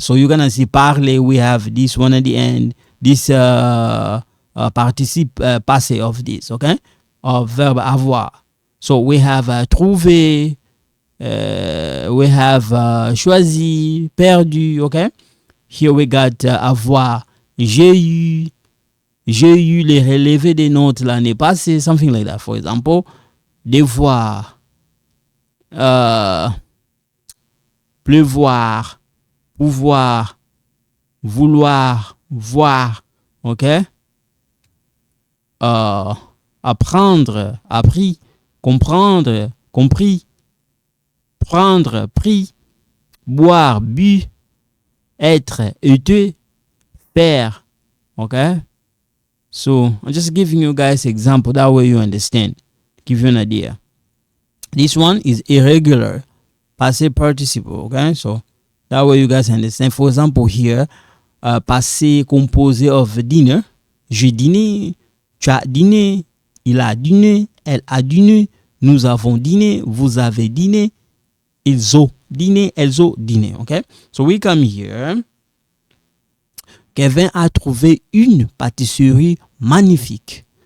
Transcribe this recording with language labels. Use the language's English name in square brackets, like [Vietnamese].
[English] So, you're gonna see parler, we have this one at the end, this participe passé of this, okay? Of verb avoir. So we have trouvé, we have choisi, perdu, okay? Here we got avoir. [French] J'ai eu les relevés des notes l'année passée, [English] something like that. For example, [French] devoir, pleuvoir, pouvoir, vouloir, voir, ok? Apprendre, appris, comprendre, compris, prendre, pris, boire, bu, être, été, faire. [English] Okay? So I'm just giving you guys example. That way you understand. Give you an idea. This one is irregular. Passé participle. Okay? So that way you guys understand. For example, here, passé composé of dinner. [French] J'ai dîné, tu as dîné, il a dîné, elle a dîné, nous avons dîné, vous avez dîné, ils ont dîné, elles ont dîné. Okay? [English] So we come here. [French] Kevin a trouvé une pâtisserie magnifique.